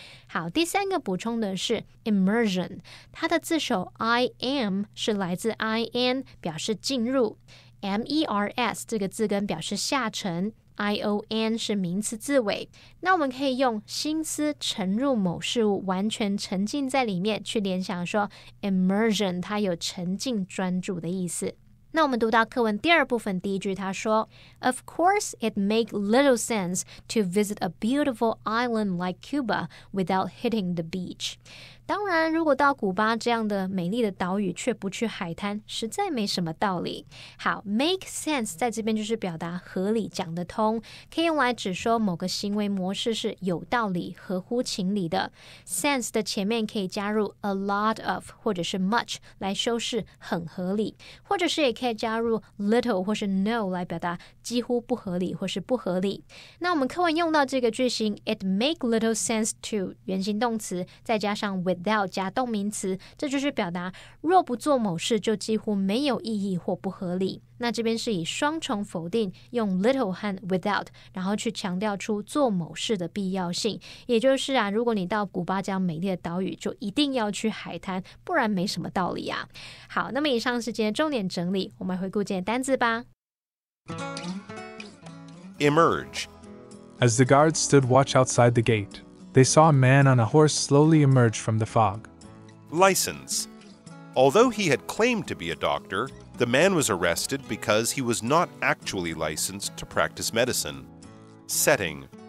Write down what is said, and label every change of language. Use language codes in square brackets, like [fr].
[zh] 好，第三个补充的是 immersion， 它的字首 im 是来自 in 表示进入， mers 这个字根表示下沉，ion 是名词字尾，那我们可以用心思沉入某事物，完全沉浸在里面，去联想说 immersion 它有沉浸专注的意思。那我们读到课文第二部分第一句，他说 [en] Of course it make little sense to visit a beautiful island like Cuba without hitting the beach。 [zh] 当然，如果到古巴这样的美丽的岛屿却不去海滩，实在没什么道理。好， make sense 在这边就是表达合理、讲得通，可以用来指说某个行为模式是有道理、合乎情理的。 sense 的前面可以加入 a lot of 或者是 much 来修饰很合理，或者是也可以加入 little 或是 no 来表达几乎不合理或是不合理。那我们课文用到这个句型 it make little sense to 原形动词，再加上 without 加动名词，这就是表达若不做某事就几乎没有意义或不合理。那这边是以双重否定，用 little 和 without， 然后去强调出做某事的必要性。也就是如果你到古巴这样美丽的岛屿，就一定要去海滩，不然没什么道理啊。好，那么以上是今天重点整理，我们回顾今天单字吧。 [en] Emerge. As the guards stood watch outside the gate, they saw a man on a horse slowly emerge from the fog. License. Although he had claimed to be a doctor, The man was arrested because he was not actually licensed to practice medicine. Setting.